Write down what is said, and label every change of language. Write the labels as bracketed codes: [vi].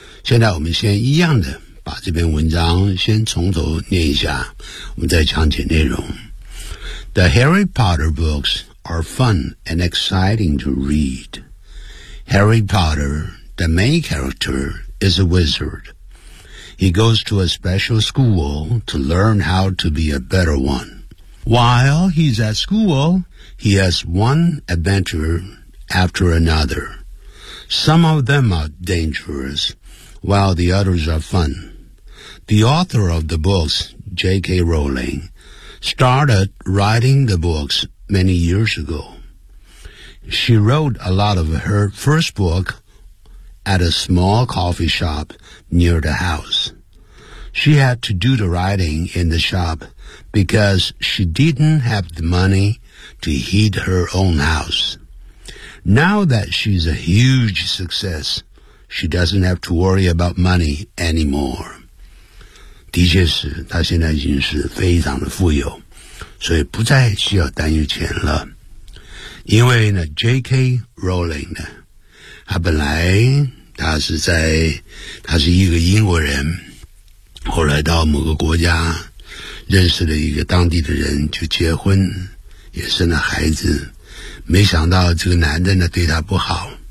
[zh] 现在我们先一样的把这篇文章先从头念一下，我们再讲解内容。 [en] The Harry Potter booksare fun and exciting to read. Harry Potter, the main character, is a wizard. He goes to a special school to learn how to be a better one. While he's at school, he has one adventure after another. Some of them are dangerous, while the others are fun. The author of the books, J.K. Rowling, started writing the books many years ago. She wrote a lot of her first book at a small coffee shop near the house. She had to do the writing in the shop because she didn't have the money to heat her own house. Now that she's a huge success, she doesn't have to worry about money anymore. [zh] 的确是，她现在已经是非常的富有，所以不再需要担忧钱了。因为呢 J.K. Rowling 呢，他本来他是一个英国人，后来到某个国家认识了一个当地的人，就结婚也生了孩子，没想到这个男的呢对他不好，